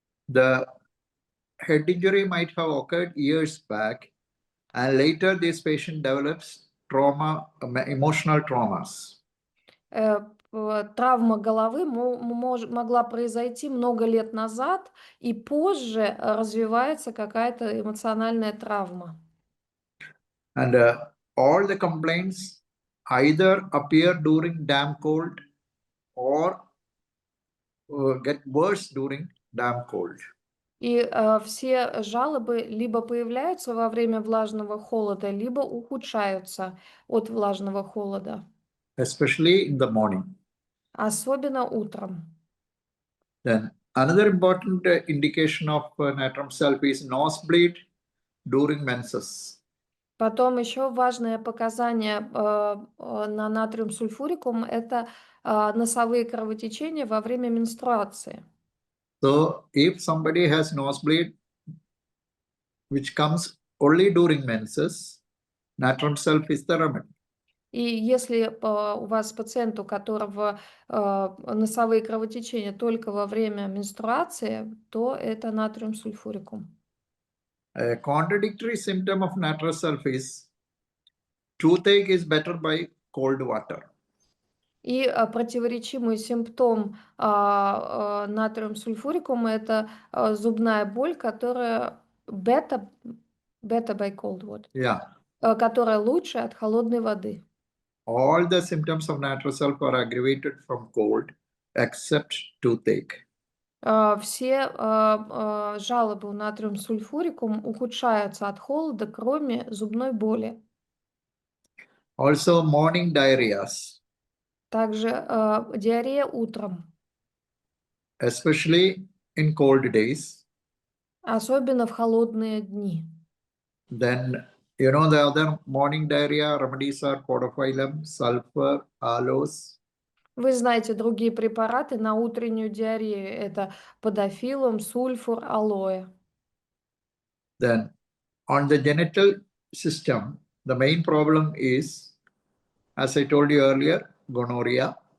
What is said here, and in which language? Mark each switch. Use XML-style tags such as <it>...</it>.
<en>The head injury might have occurred years back, and later this patient develops trauma, emotional traumas.</en> <ru>Травма головы могла произойти много лет назад, и позже развивается какая-то эмоциональная травма.</ru> <en>And all the complaints either appear during damp cold or get worse during damp cold.</en> <ru>И все жалобы либо появляются во время влажного холода, либо ухудшаются от влажного холода,</ru> <en>Especially in the morning.</en> <ru>особенно утром.</ru> <en>Then another important indication of natrium sulfur is nosebleed during menses.</en> <ru>Потом еще важное показание на натриум сульфурикум — это носовые кровотечения во время менструации.</ru> <en>So if somebody has nosebleed which comes only during menses, natrium sulfur is the remedy.</en> <ru>И если у вас пациент, у которого носовые кровотечения только во время менструации, то это натриум сульфурикум.</ru> <en>A contradictory symptom of natrium sulfur is toothache is better by cold water.</en> <ru>И противоречивый симптом натриум сульфурикума — это зубная боль, которая</ru> <en>better by cold water, Yeah.</en> <ru>которая лучше от холодной воды.</ru> <en>All the symptoms of natrium sulfur are aggravated from cold except toothache.</en> <ru>Все жалобы у натриум сульфурикум ухудшаются от холода, кроме зубной боли.</ru> <en>Also morning diarrheas,</en> <ru>Также диарея утром,</ru> <en>especially in cold days.</en> <ru>особенно в холодные дни.</ru> <en>Then, you know, the other morning diarrhea remedies are podophyllum, sulfur, aloes.</en> <ru>Вы знаете другие препараты на утреннюю диарею. Это подофилум, сульфур, алоэ.</ru> <en>Then on the genital system, the main problem is, as I told you earlier, gonorrhea.</en>